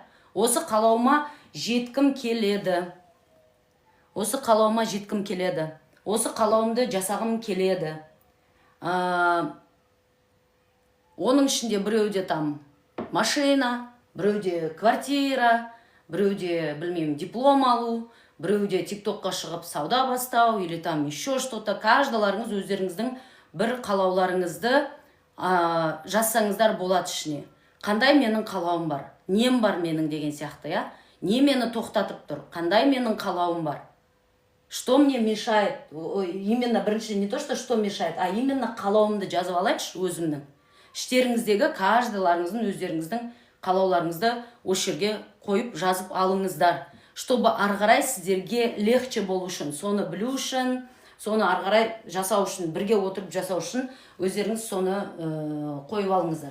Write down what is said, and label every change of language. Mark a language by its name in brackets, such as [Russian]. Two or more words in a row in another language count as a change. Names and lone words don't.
[Kazakh] Осы қалауыма жеткім келеді. Осы қалауымды жасағым келеді. Оның ішінде біреуде там машина, біреуде квартира, біреуде, білмеймін, диплом алу, біреуде TikTokқа шығып сауда бастау, [Russian] или там еще что-то. [Kazakh] Каждыларыңыз өздеріңіздің бір қалауларыңызды жазсаңыздар болады ішіне. Қандай менің қалауым бар? Нем бар менің деген сияқты, я? Не мені тоқтатып тұр? Қандай менің қалауым бар? [Russian] Что мне мешает? Именно бірінші не то, что мешает, а именно [Kazakh] қалауымды жазып алайыншы өзімнің. Іштеріңіздегі каждыларыңыздың өздеріңіздің қалауларыңызды осы жерге қойып жазып алыңыздар. Чтобы арғарай сіздерге легче болу үшін, соны білу үшін, соны арғарай жасау үшін, бірге отырып жасау үшін өздеріңіз соны қойып алыңыздар.